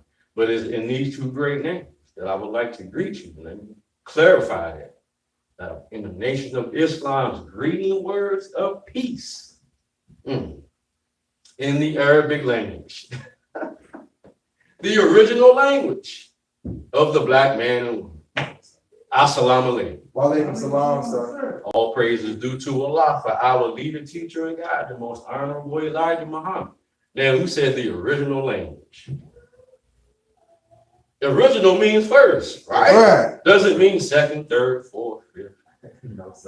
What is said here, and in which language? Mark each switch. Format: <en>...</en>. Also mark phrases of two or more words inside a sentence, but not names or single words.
<en>But it's in these two great names that I would like to greet you. Let me clarify that. In the nation of Islam's greeting words of peace, in the Arabic language, the original language of the black man and woman.</en> <ar>السلام عليكم. وعليكم السلام,</ar> <en>sir. All praise is due to Allah for our leader, teacher, and guide, the most honorable Elijah Muhammad. Now, who said the original language? Original means first, right? Right. Doesn't mean second, third, fourth, fifth. No, sir.</en>